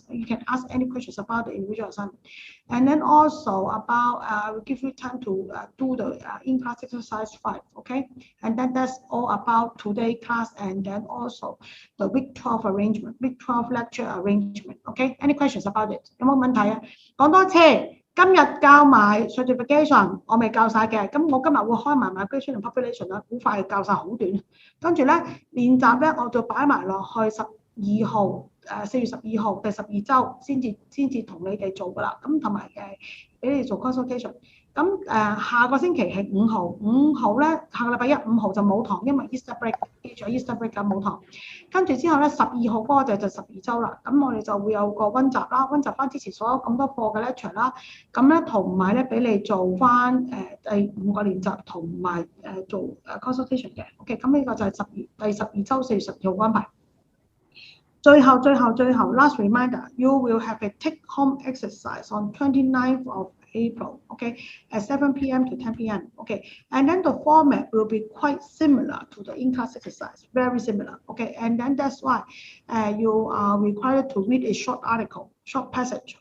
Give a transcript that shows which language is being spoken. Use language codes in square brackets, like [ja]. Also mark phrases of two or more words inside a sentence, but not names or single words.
[en] You can ask any questions about the individual assignment, and then also about I will give you time to do the in-class exercise 5, okay, and then that's all about today class, and then also the week 12 arrangement, week 12 lecture arrangement, okay. Any questions about it? [yue] 有冇問題啊？講多次，今日教埋 certification， 我未教晒嘅，咁我今日會開埋 [en] migration and population [yue] 啦，好快教晒，好短。跟住咧練習咧，我就擺埋落去12號4月12號第12週先至同你哋做噶啦。咁同埋俾你做 consultation。咁下個星期係5號，5號咧下個禮拜一5號就冇堂，因為 [en] Easter break， [yue] 記住 [en] Easter break [yue] 咁冇堂。跟住之後咧12號嗰個就12週啦，咁我哋就會有個溫習啦，溫習翻之前所有咁多課嘅 lecture 啦，咁咧同埋咧俾你做翻第5個練習同埋做consultation 嘅 ，OK， 咁呢個就係第12週4月12號安排。 [en] 最後 last reminder， you will have a take-home exercise on 29th of April, okay, at 7 p.m. to 10 p.m. Okay, and then the format will be quite similar to the in-class exercise, very similar. Okay, and then that's why you are required to read a short article, short passage.